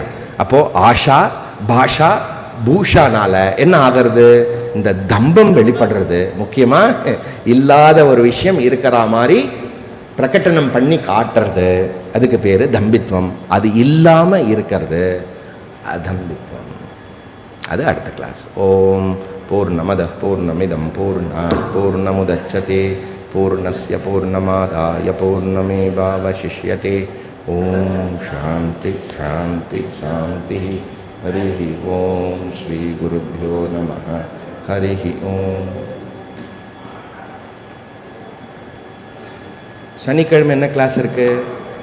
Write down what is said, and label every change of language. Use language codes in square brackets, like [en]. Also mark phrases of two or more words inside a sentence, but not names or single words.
[ta] அப்போ ஆஷா பாஷா பூஷானால என்ன ஆகிறது, இந்த தம்பம் வெளிப்படுறது. முக்கியமா இல்லாத ஒரு விஷயம் இருக்கிற மாதிரி பிரகடனம் பண்ணி காட்டுறது, அதுக்கு பேரு தம்பித்வம். அது இல்லாம இருக்கிறது அதம்பித்வம். அது அடுத்த கிளாஸ். [sa] ओम् पूर्णमदः पूर्णमिदं पूर्णात् पूर्णमुदच्यते पूर्णस्य पूर्णमादाय पूर्णमेवावशिष्यते. ओम् शान्तिः शान्तिः शान्तिः. हरि ओम् श्री गुरुभ्यो नमः. हरि ओम्. [ta] சனிக்கிழமை என்ன கிளாஸ் இருக்கு?